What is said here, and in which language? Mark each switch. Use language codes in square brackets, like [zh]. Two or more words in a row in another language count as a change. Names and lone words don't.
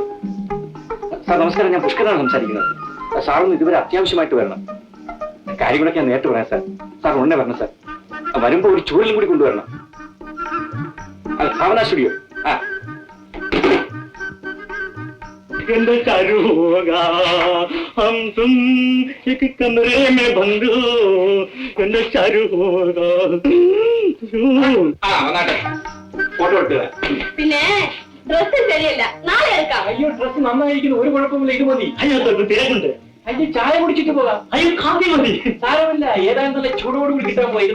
[ml] സാർ നമസ്കാരം, ഞാൻ പുഷ്കരനാണ് സംസാരിക്കുന്നത്. സാറൊന്ന് ഇതുവരെ അത്യാവശ്യമായിട്ട് വരണം. കാര്യങ്ങളൊക്കെ ഞാൻ നേരിട്ട് പറയാം സാർ. സാർ ഉടനെ വരണം സാർ. വരുമ്പോ ഒരു ചൂരലും കൂടി കൊണ്ടുവരണം. ഭാവന സ്റ്റുഡിയോ. ആ, എന്റെ ചരുവാ [hi] हम तुम एक कमरे में बंद हो [ml] എന്റെ ചരുവാ. ആ, വന്നാട്ടെ. ഫോട്ടോ എടുക്കുക. പിന്നെ ഡ്രസ് ശരിയല്ല, നാളെ എടുക്കാം. അയ്യോ, ഡ്രസ് നന്നായിരിക്കുന്നു, ഒരു കുഴപ്പമില്ല, ഇത് മതി. അയ്യോ, തിരക്കുണ്ട്. അയ്യോ, ചായ കുടിച്ചിട്ട് പോകാം. അയ്യോ, കാപ്പി മതി. സാരമില്ല, ഏതായാലും നല്ല ചൂടോടുകൂടി കിട്ടാൻ പോയി.